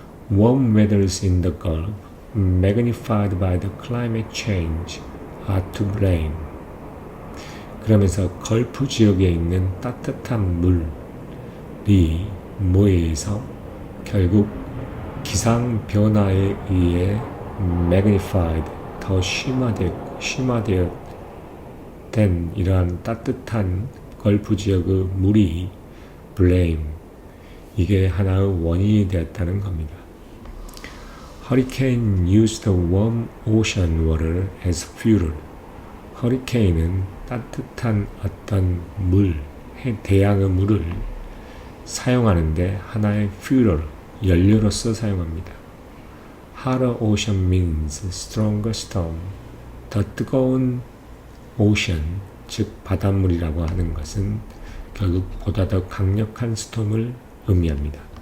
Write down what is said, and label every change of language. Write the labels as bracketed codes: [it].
[en] Warm weathers in the Gulf, magnified by the climate change, are to blame. [ko] 그러면서 걸프 지역에 있는 따뜻한 물이 뭐에 의해서? 결국 기상 변화에 의해 magnified, 더 심화되어 된 이러한 따뜻한 걸프 지역의 물이 blame, 이게 하나의 원인이 되었다는 겁니다. [en] Hurricane used warm ocean water as fuel. [ko] 허리케인은 따뜻한 어떤 대양의 물을 사용하는데 하나의 fuel, 연료로서 사용합니다. [en] Hotter ocean means stronger storm. [ko] 더 뜨거운 ocean, 즉 바닷물이라고 하는 것은 결국 보다 더 강력한 스톰을 의미합니다.